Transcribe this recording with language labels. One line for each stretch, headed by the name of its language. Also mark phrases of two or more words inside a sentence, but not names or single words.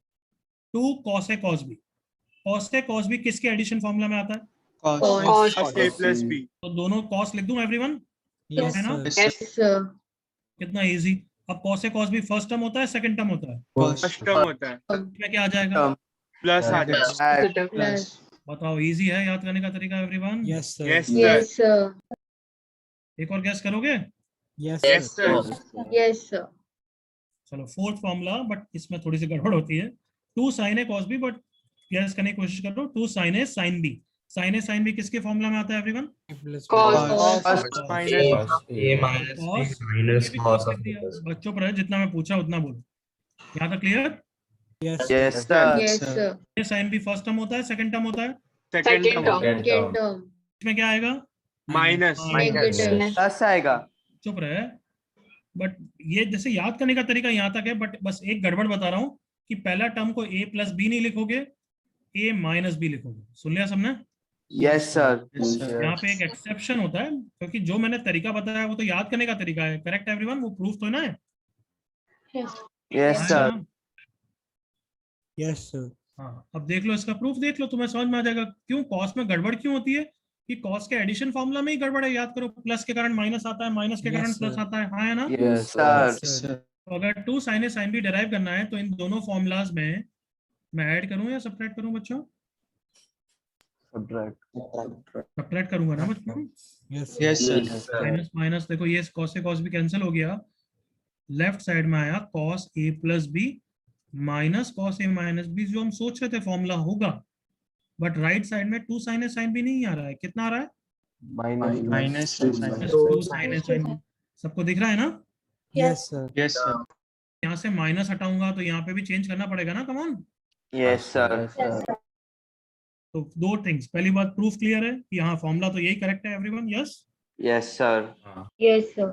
Hindi: 2 cos a cos b. cos a cos b किसके
English: addition formula
Hindi: में आता है?
English: Cos. Cos a plus b.
Hindi: तो दोनों cos लिख दूं एवरीवन?
English: Yes,
Hindi: है ना?
English: sir. yes sir.
Hindi: कितना इजी. अब cos a cos b
English: first term
Hindi: होता है,
English: second term
Hindi: होता है?
English: First term
Hindi: होता है. इसमें क्या आ जाएगा? Plus आ जाएगा.
English: प्लस.
Hindi: बताओ, इजी है याद करने का तरीका एवरीवन?
English: Yes, sir. Yes, sir. yes sir.
Hindi: एक और गैस करोगे?
English: Yes, Yes, sir. sir. yes sir.
Hindi: चलो,
English: fourth formula,
Hindi: बट इसमें थोड़ी सी गड़बड़ होती है. 2 sin a cos b, बट गैस करने की कोशिश करो. 2 sin a sin b. sin a sin b किसके फॉर्मूला में आता है एवरीवन?
English: Plus Cos. First minus. First. A minus Cos. B minus
Hindi: ये भी
English: cos cos of
Hindi: लिख दिया.
English: B.
Hindi: बच्चों पर है, जितना मैं पूछा उतना बोलो. यहाँ तक क्लियर?
English: Yes, Yes, sir. yes sir.
Hindi: ये sin b
English: first term
Hindi: होता है,
English: second term
Hindi: होता है?
English: Second term. Second सेकंड term. टर्म.
Hindi: इसमें क्या आएगा?
English: Minus. नेगेटिव.
Hindi: Plus आएगा. चुप रहे. बट ये जैसे याद करने का तरीका यहाँ तक है, बट बस एक गड़बड़ बता रहा हूँ कि पहला टर्म को a प्लस बी नहीं लिखोगे, a माइनस बी लिखोगे। सुन लिया सबने?
English: yes sir.
Hindi: यहाँ पे एक एक्सेप्शन होता है, क्योंकि जो मैंने तरीका बताया वो तो याद करने का तरीका है।
English: correct everyone?
Hindi: वो प्रूफ तो है ना?
English: yes sir. yes sir.
Hindi: हाँ, अब देख लो इसका प्रूफ, देख लो, तुम्हें समझ में आ जाएगा क्यों कॉस में गड़बड़ क्यों होती है। कि कॉस के एडिशन फॉर्मूला में ही गड़बड़ है। याद करो, प्लस के कारण माइनस आता है, माइनस के कारण प्लस आता है। हाँ है ना?
English: yes sir.
Hindi: तो अगर 2 sin A sin B डिराइव करना है तो इन दोनों फॉर्मूलाज में मैं ऐड करूं या सब्ट्रैक्ट करूं बच्चों? सब्ट्रैक्ट करूंगा ना बच्चों?
English: यस सर।
Hindi: माइनस माइनस, देखो ये cos से cos भी कैंसिल हो गया।
English: left side
Hindi: में आया cos A प्लस बी माइनस cos A माइनस बी, जो हम सोच रहे थे फॉर्मूला होगा। बट
English: right side
Hindi: में 2 sin A sin B नहीं आ रहा है। कितना आ रहा है?
English: माइनस
Hindi: 2 sin A sin B। सबको दिख रहा है ना?
English: yes sir. yes sir.
Hindi: यहाँ से माइनस हटाऊंगा तो यहाँ पे भी चेंज करना पड़ेगा ना?
English: कमॉन। yes sir.
Hindi: तो दो थिंग्स, पहली बात प्रूफ क्लियर है कि हाँ फॉर्मूला तो यही करेक्ट है एवरीवन।
English: यस yes sir. Yes, sir.